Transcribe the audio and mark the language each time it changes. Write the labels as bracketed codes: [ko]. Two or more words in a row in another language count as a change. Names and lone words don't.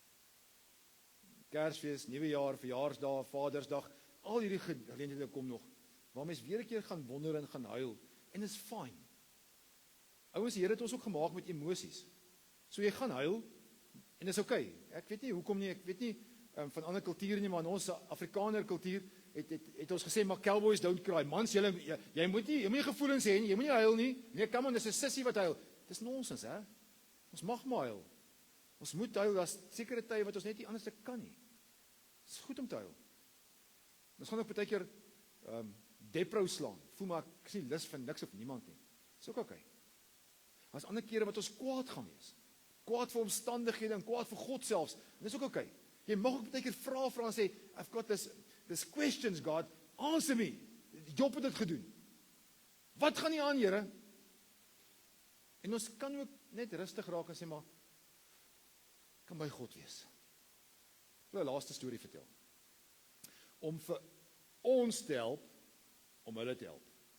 [af] Kersfees, nuwe jaar, verjaarsdag, Vadersdag, al hierdie geleenthede kom nog. Waar mens weer 'n keer gaan wonder en gaan huil en is fyn. Ouens, die Here het ons ook gemaak met emosies. So jy gaan huil en dis okay. Ek weet nie hoekom nie, ek weet nie van ander kulture nie, maar in ons Afrikaner kultuur het ons gesê, maar [en] cowboys don't cry. [af] Mans, jy moet nie gevoelens hê nie, jy moet nie huil nie. Nee, [en] come on, [af] dis 'n sissie wat huil. Dis nonsens, hè? Ons mag maar huil. Ons moet huil, daar's sekere tye wat ons net nie anders kan nie. Dis goed om te huil. Ons gaan ook baie keer depro slaan. Voel maar ek is nie lus vir niks of niemand nie. Dis ook okay. Daar's ander kere wat ons kwaad gaan wees. Kwaad vir omstandighede en kwaad vir God selfs. En dis ook okay. Jy mag ook baie keer vra en sê, [en] I've got this questions, God, answer me. [af] Job het dit gedoen. Wat gaan nie aan, Here? En ons kan ook net rustig raak en sê, maar kan by God wees. Ek wil 'n laaste storie vertel. Om vir ons te help, om hulle te help.